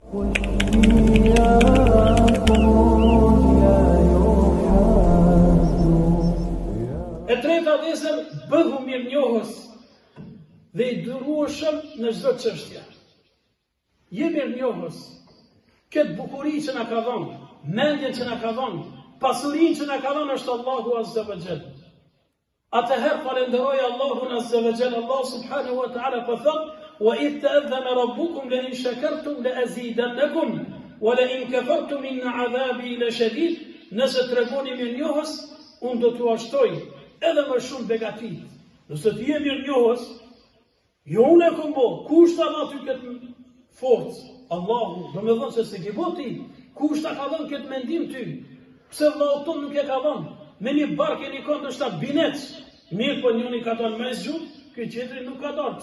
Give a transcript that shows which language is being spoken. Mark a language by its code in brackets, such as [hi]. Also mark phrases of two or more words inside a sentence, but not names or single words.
[sq] E treta adhesër, bëhu mirënjohës dhe i durueshëm në çdo çështje. Je mirënjohës. Këtë bukuri që na ka dhënë, mendjen që na ka dhënë, pasurinë që na ka dhënë është Allahu [ar] عز وجل. [sq] Atëherë falenderoj Allahun [ar] عز وجل. [sq] Allah [ar] سبحانه وتعالى [sq] po thot: [ar] "وإذ تأذن ربكم لئن شكرتم لأزيدنكم ولئن كفرتم إن عذابي لشديد." [sq] Nëse tregoni mirënjohës, unë do t'u ashtoj edhe më shumë begatit. Nëse ti je mirënjohës, jo unë e kom bo, kush ta dha ty këtë forcë? Allahu, do me dhënë se se ke bo ti, kush ta ka dhënë këtë mendim ty? Pse vëllau ton nuk e ka dhënë? Me një bark e një kënd është ta binec, mirë po njëri ka dhënë me zgjut, ky tjetri nuk ka dhënë.